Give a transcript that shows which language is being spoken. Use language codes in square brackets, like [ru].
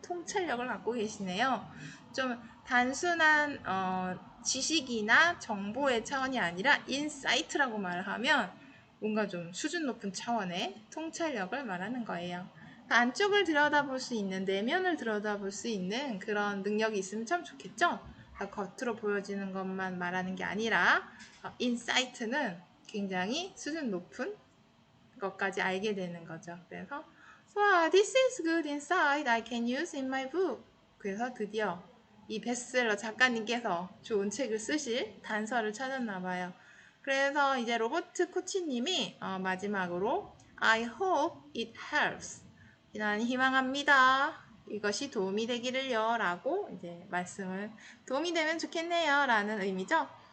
[ko] 통찰력을 갖고 계시네요. 좀 단순한 지식이나 정보의 차원이 아니라 인사이트라고 말을 하면 뭔가 좀 수준 높은 차원의 통찰력을 말하는 거예요. 안쪽을 들여다볼 수 있는, 내면을 들여다볼 수 있는 그런 능력이 있으면 참 좋겠죠? 겉으로 보여지는 것만 말하는 게 아니라 인사이트는 굉장히 수준 높은 것까지 알게 되는 거죠. 그래서 [en] this is good insight I can use in my book. [ko] 그래서 드디어 이 베스트셀러 작가님께서 좋은 책을 쓰실 단서를 찾았나 봐요. 그래서 이제 로버트 코치님이 마지막으로 [en] I hope it helps. [ko] 난 희망합니다. 이것이 도움이 되기를요 라고 이제 도움이 되면 좋겠네요 라는 의미죠.